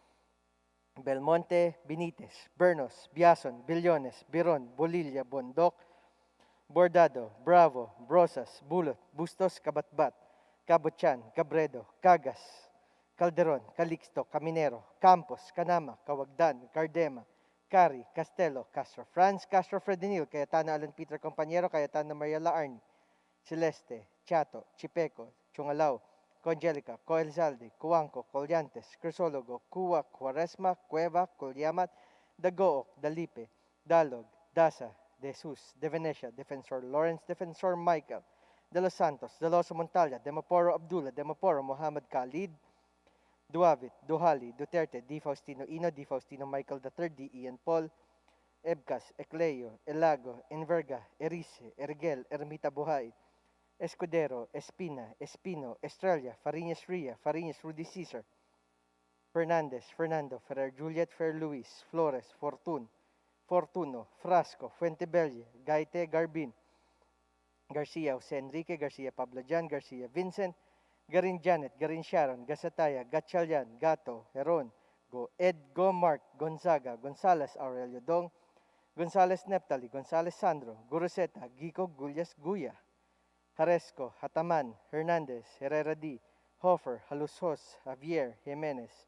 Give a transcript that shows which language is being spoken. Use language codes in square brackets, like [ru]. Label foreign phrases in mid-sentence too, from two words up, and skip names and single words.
[en] Belmonte, Benitez, Bernos, Biason, Billones, Biron, Bolilla, Bondok, Bordado, Bravo, Brosas, Bulot, Bustos, Kabatbat, Cabochan, Cabredo, Cagas, Calderon, Calixto, Caminero, Campos, Canama, Cawagdan, Cardema, Cari, Castelo, Castro Franz, Castro Fredinil, Cayetana Alan Peter Compañero, Cayetana Maria Laarni, Celeste, Chato, Chipeco, Chungalao, Congelica, Coelzalde, Cuanco, Collantes, Crisologo, Cuac, Cuaresma, Cueva, Colyamat, Dagook, Dalipe, Dalog, Dasa, De Jesus, De Venecia, Defensor Lawrence, Defensor Michael, De Los Santos, De Los Montalya, Demaporo Abdullah, Demaporo Muhammad Khalid, Duavit, Duhali, Duterte, Di Faustino Ino, Di Faustino Michael III, D. Ian Paul, Ebcas, Ecleo, Elago, Enverga, Erice, Ergel, Ermita Buhay, Escudero, Espina, Espino, Estrella, Fariñas Ria, Fariñas Rudy Cesar, Fernandez, Fernando, Ferrer Juliet, Fer Luis, Flores, Fortuno, Frasco, Fuentebelle, Gaite, Garbin, Garcia, Jose Enrique, Garcia Pablo Jan, Garcia Vincent, Garin Janet, Garin Sharon, Gasataya, Gatchalian, Gato, Heron, Go Ed, Go Mark, Gonzaga, Gonzales, Aurelio Dong, Gonzales Neptali, Gonzales Sandro, Guruseta, Gico, Gulyas, Guya, Jaresco, Hataman, Hernandez, Herrera D, Hofer, Halusos, Javier, Jimenez,